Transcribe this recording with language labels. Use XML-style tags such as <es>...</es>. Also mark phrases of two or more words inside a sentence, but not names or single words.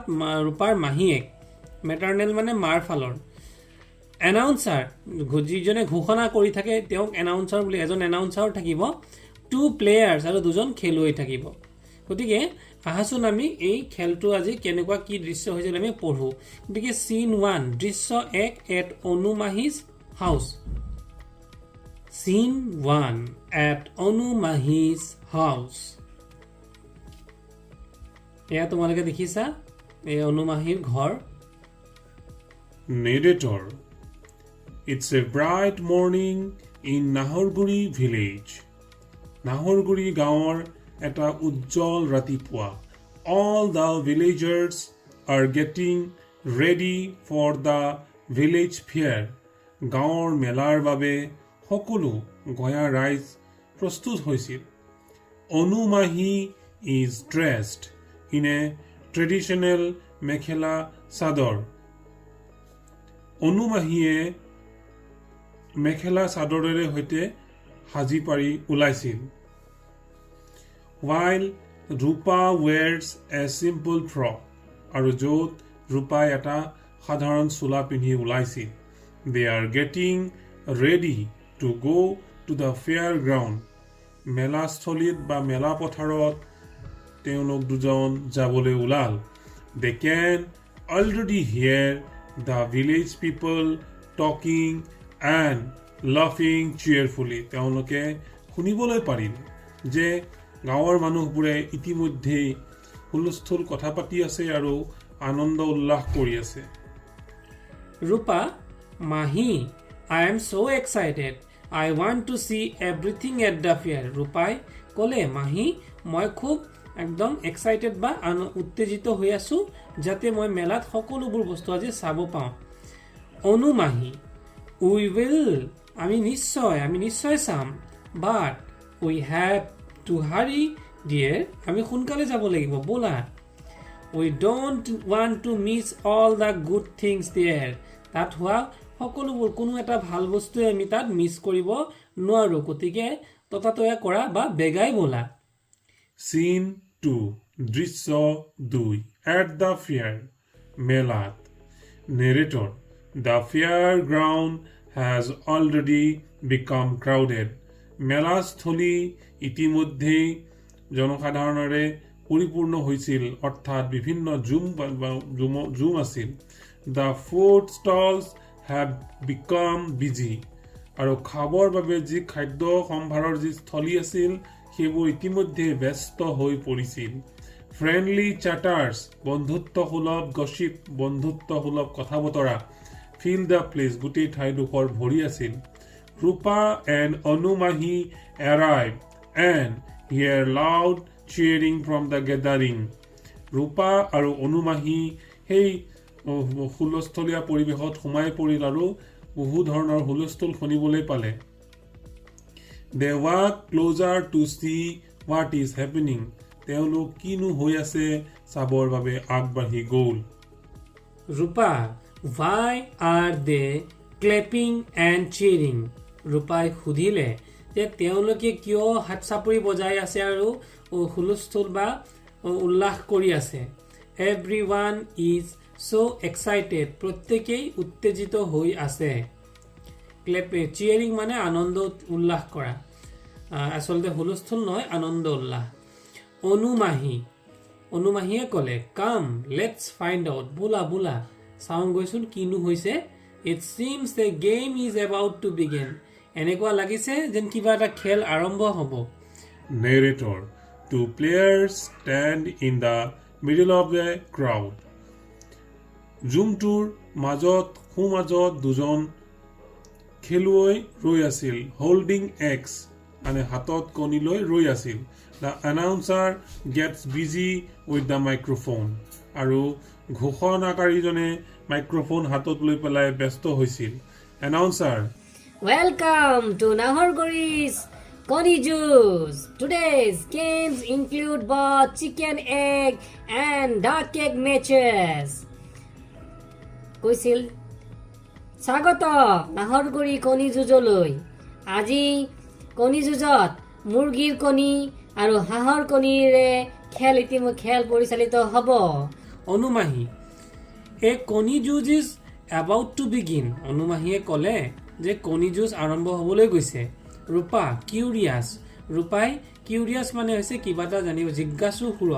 <as>ৰূপাৰ মাহীয়েক মেটাৰনেল মানে মাৰ ফালৰ এনাউন্সাৰ যিজনে ঘোষণা কৰি থাকে তেওঁক এনাউন্সাৰ বুলি এজন এনাউন্সাৰ থাকিব</as> <en>two players</en> <as>আৰু দুজন খেলুৱৈ থাকিব গতিকে আহাচোন আমি এই খেলটো আজি কেনেকুৱা কি দৃশ্য হৈছিল আমি পঢ়ো গতিকে সিন 1 দৃশ্য 1</as> <en>at Anumahi's house scene 1 at Anumahi's house</en> <as>এয়া তোমালোকে দেখিছা এই অনুমাহিৰ ঘৰ</as> <en>Narrator. It's a bright morning in Nahorguri village.</en> <as>নাহৰগুৰি গাঁও এটা উজ্জ্বল ৰাতিপুৱা.</as> <en>All the villagers are getting ready for the village fair.</en> <as>গাঁও মেলাৰ বাবে সকলো গাঁৱৰ ৰাইজ প্ৰস্তুত হৈছিল.</as> <en>Onumahi is dressed in a traditional mekhela sador.</en> <as>অনুমাহিয়ে মেখেলা চাদৰেৰে হৈতে হাজি পাৰি ওলাইছিল</as> <en>while Rupa wears a simple frock</en> <as>আৰু য'ত ৰূপাই এটা সাধাৰণ চোলা পিন্ধি ওলাইছিল</as> <en>they are getting ready to go to the fairground</en> <as>মেলাস্থলীত বা মেলা পথাৰত তেওঁলোক দুজন যাবলৈ ওলাল</as> <en>they can already hear the village people talking and laughing cheerfully</en> <as>তেওঁলোকে শুনিবলৈ পাৰিল যে গাঁৱৰ মানুহবোৰে ইতিমধ্যে হুলস্থুল কথা পাতি আছে আৰু আনন্দ উল্লাস কৰি আছে</as> <en>ৰূপা মাহি I am so excited I want to see everything at the fair</en> <as>ৰূপাই ক'লে মাহি মই খুব একদম এক্সাইটেড বা উত্তেজিত হৈ আছো যাতে মই মেলাত সকলোবোৰ বস্তু আজি চাব পাওঁ অনুমাহি</as> <en>we will</en> <as>আমি নিশ্চয় চাম</as> <en>but we have to hurry dear</en> <as>আমি সোনকালে যাব লাগিব বলা</as> <en>we don't want to miss all the good things there</en> <as>তাত হোৱা সকলোবোৰ কোনো এটা ভাল বস্তুৱে আমি তাত মিছ কৰিব নোৱাৰো গতিকে ততাতয়া কৰা বা বেগাই বলা</as> <en>Scene 2 দৃশ্য 2 at the fair মেলাত Narrator The fairground has already become crowded</en> <as>মেলাস্থলী ইতিমধ্যে জনসাধাৰণৰে পৰিপূৰ্ণ হৈছিল অৰ্থাৎ বিভিন্ন জুম আছিল</as> <en>The food stalls have become busy</en> <as>আৰু খাবৰ বাবে যি খাদ্য সম্ভাৰৰ যি স্থলী আছিল সেইবোৰ ইতিমধ্যে ব্যস্ত হৈ পৰিছিল</as> <en>friendly chatters</en> <as>বন্ধুত্বসুলভ গসিপ বন্ধুত্বসুলভ কথা বতৰা ফিল</as> <en>the place</en> <as>গোটেই ঠাইডোখৰ ভৰি আছিল</as> <en>Rupa and Anumahi arrive and hear loud cheering from the gathering</en> <as>ৰূপা আৰু অনুমাহি সেই হুলস্থলীয়া পৰিৱেশত সোমাই পৰিল আৰু বহু ধৰণৰ হুলস্থুল শুনিবলৈ পালে</as> <en>They walk closer to see what is happening.</en> <as>তেওঁলোক কিনো হৈ আছে চাবৰ বাবে আগবাঢ়ি গ'ল ৰূপা</as> <en>why are they clapping and cheering</en> <as>ৰূপাই সুধিলে যে তেওঁলোকে কিয় হাত চাপৰি বজাই আছে আৰু হুলস্থুল বা উল্লাস কৰি আছে</as> <en>everyone is so excited</en> <as>প্ৰত্যেকেই উত্তেজিত হৈ আছে চিয়াৰিং মানে আনন্দ উল্লাস কৰা আসলতে হুলস্থুল নহয় আনন্দ উল্লাস অনুমাহিয়ে ক'লে</as> <en>come let's find out</en> <as>বোলা চাওঁ গৈছোন কিনো হৈছে</as> <en>it seems the game is about to begin</en> <as>এনেকুৱা লাগিছে যেন কিবা এটা খেল আৰম্ভ হ'ব</as> <en>Narrator Two players stand in the middle of the crowd</en> <as>জুমটোৰ মাজত দুজন খেলুৱৈ ৰৈ আছিল</as> <en>holding eggs</en> <as>মানে হাতত কণী লৈ ৰৈ আছিল</as> <en>the announcer gets busy with the microphone</en> <as>আৰু ঘোষণাকাৰীজনে মাইক্ৰফোন হাতত লৈ পেলাই ব্যস্ত হৈছিল</as> <en>এনাউন্সাৰ Welcome to Nahorguri's Koni Juice. Today's games include both chicken egg and duck egg matches.</en> <as>কৈছিল স্বাগত নাহৰগুৰি কণী যুঁজলৈ আজি কণী যুঁজত মুৰ্গীৰ কণী আৰু হাঁহৰ কণীৰে খেল পৰিচালিত হ'ব অনুমাহি এ কণী যুঁজ</as> <en>is about to begin</en> <as>অনুমাহিয়ে ক'লে যে কণী যুঁজ আৰম্ভ হ'বলৈ গৈছে ৰূপা কিউৰিয়াছ ৰূপাই কিউৰিয়াছ মানে হৈছে কিবা এটা জানিব, জিজ্ঞাসু সুৰত।</as>